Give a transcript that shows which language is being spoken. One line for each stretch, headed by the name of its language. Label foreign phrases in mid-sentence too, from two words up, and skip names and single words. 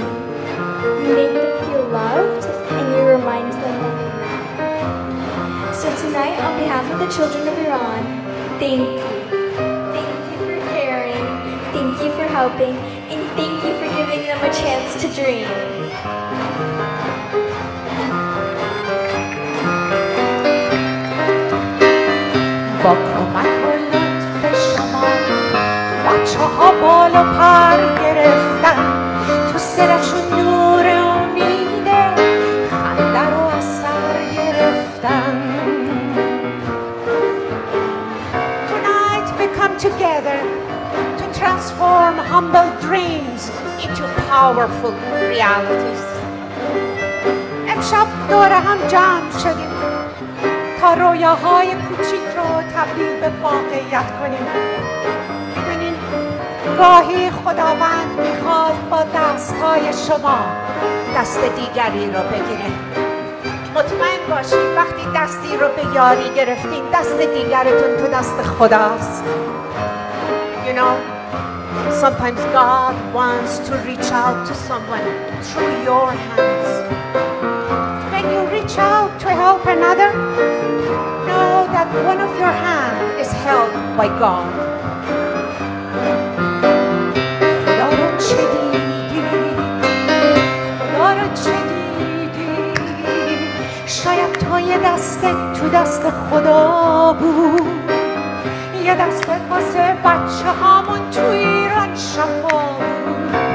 English: You make them feel loved, and you remind them that they matter. So tonight, on behalf of the children of Iran, thank you. Thank you for caring. Thank you for helping. And thank you for giving them a chance to dream.
Persian: با کمک و لطف شما بچه ها بال و پر گرفتن تو سرشون نور امیده خنده رو از سر گرفتن
English: Tonight we come together to transform humble dreams into powerful realities
Persian: امشب دور هم جمع شدیم تا رویاهای کوچیک رو تبدیل به واقعیت کنیم ببینین گاهی خداوند میخواد با دستهای شما دست دیگری رو بگیره مطمئن باشید وقتی دستی رو به یاری گرفتین دست دیگرتون تو دست خداست
English: You know, Sometimes God wants to reach out to someone through your hands. When you reach out to help another, know that one of your hands is held by God.
Persian: خدا رو چه دیدی؟ خدا رو چه دیدی؟ شاید تو یه دستت تو دست خدا بود، یه دستت واسه بچه هامون تو ایران شفا بود.